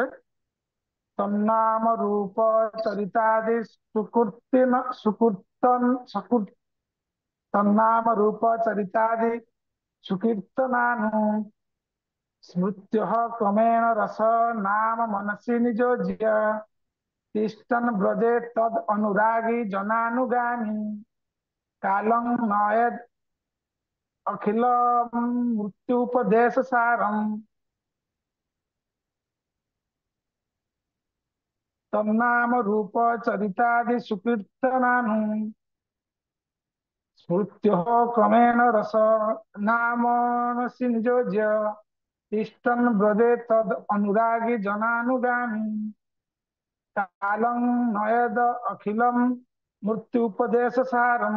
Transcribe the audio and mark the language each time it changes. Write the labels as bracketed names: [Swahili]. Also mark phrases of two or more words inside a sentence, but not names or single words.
[Sanskrit] ତନ୍ନାମ ରୂପ ଚରିତାଦି ତନ୍ନାମ ରୂପ ଚରିତାଦି ସୁକୀର୍ତ୍ତନାନୁ ସ୍ମୃତ୍ୟ କ୍ରମେଣ ରସ ନାମ मनसि नियोज्य तिष्ठन् ब्रजे तद अनुरागी जनानुगामी कालं नयेद अखिल मृत्युपदेश सारम् तन्नाम रूप चरितादि सुकीर्तनानु स्मृत्यो क्रमेण रस नामनसि नियोज्य तिष्ठन् ब्रजे तद अनुरागी जनानुगामी कालं नयेद अखिलम मृत्यु उपदेश सारम।